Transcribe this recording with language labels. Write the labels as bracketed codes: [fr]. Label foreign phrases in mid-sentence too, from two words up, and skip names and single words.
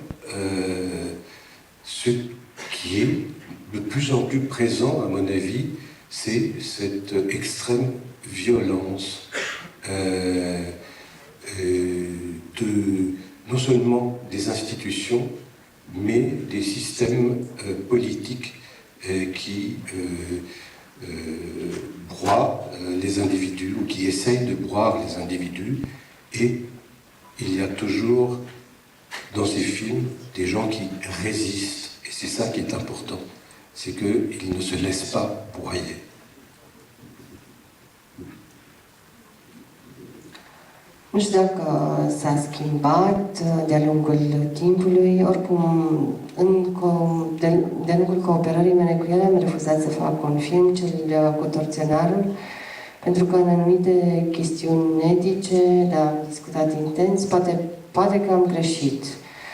[fr] ce qui est de plus en plus présent, à mon avis, c'est cette extrême violence non seulement des institutions, mais des systèmes politiques qui broient les individus ou qui essayent de broyer les individus. Et il y a toujours dans ces films des gens qui résistent. Et c'est ça qui est important, c'est qu'ils ne se laissent pas broyer. [ro] Nu știu dacă s-a schimbat de-a lungul timpului, oricum, de-a lungul cooperării mele cu el am refuzat să fac un film, cel cu Torționarul, pentru că în anumite chestiuni etice le-am discutat intens, poate că am greșit.